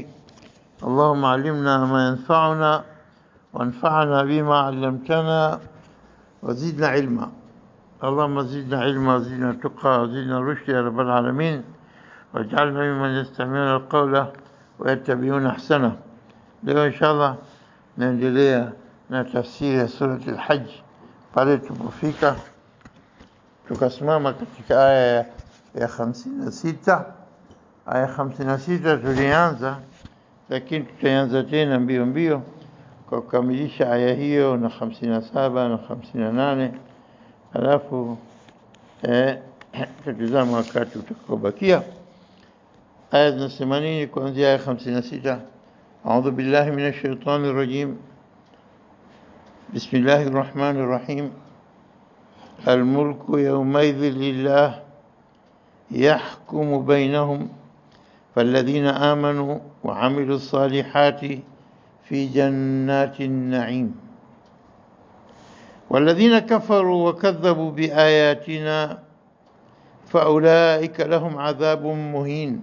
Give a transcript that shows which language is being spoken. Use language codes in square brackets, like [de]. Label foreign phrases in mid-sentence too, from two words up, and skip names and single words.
[ar] اللهم علمنا ما ينفعنا وانفعنا بما علمتنا وزدنا علما. اللهم زدنا علما وزدنا تقى وزدنا رشد يا رب العالمين، واجعلنا ممن يستمعون القول ويتبعون أحسنه. [sw] Leo inshallah naendelea na tafsiri ya surati al-Hajj. Pale tulipofika tukasimama katika aya ya 56. Aya 56 tulianza, lakini tutaanza tena mbio mbio kwa kukamilisha aya hiyo na 57 na 58, alafu tutazama wakati utakaobakia. Aya zinasema nini kuanzia aya 56? [ar] أعوذ بالله من الشيطان الرجيم. بسم الله الرحمن الرحيم. الملك يومئذ لله يحكم بينهم فالذين آمنوا وعملوا الصالحات في جنات النعيم والذين كفروا وكذبوا بآياتنا فأولئك لهم عذاب مهين.